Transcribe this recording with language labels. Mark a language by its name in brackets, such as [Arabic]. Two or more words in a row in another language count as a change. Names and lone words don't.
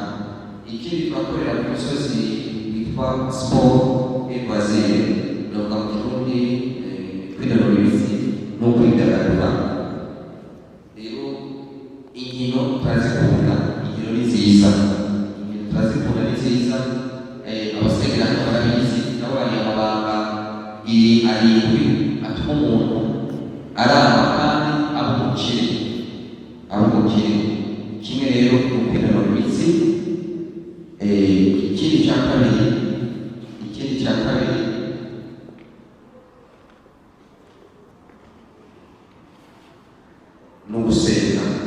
[Rundi] Ikindi turakorera ku misozi witwa [French] sport et loisir, [Rundi] novuga mu Kirundi kwinonora imitsi no kwidagadura. Rero inkino turazikunda, inkino ni nziza, inkino turazikunda ni nziza. Abasengera hano barabizi, nabo bari amabanga arindwi atuma umuntu aramba kandi aba umukire. Kimwe rero ni ukwinonora imitsi. Ikindi cya kabiri ni ugusenga.